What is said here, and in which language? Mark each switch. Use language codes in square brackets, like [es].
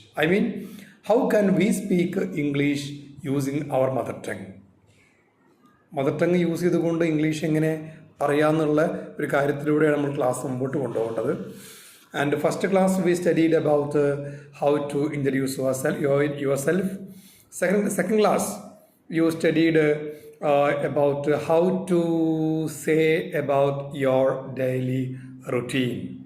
[en] I mean, how can we speak English using our mother tongue? [ml] Mother tongue use ചെയ്തുകൊണ്ട് English എങ്ങനെ പറയാമെന്നുള്ള ഒരു കാര്യത്തിലൂടെയാണ് നമ്മൾ class മുമ്പോട്ട് കൊണ്ടുപോകേണ്ടത്. [en] And first class we studied about how to introduce yourself. Second class you studied about how to say about your daily routine.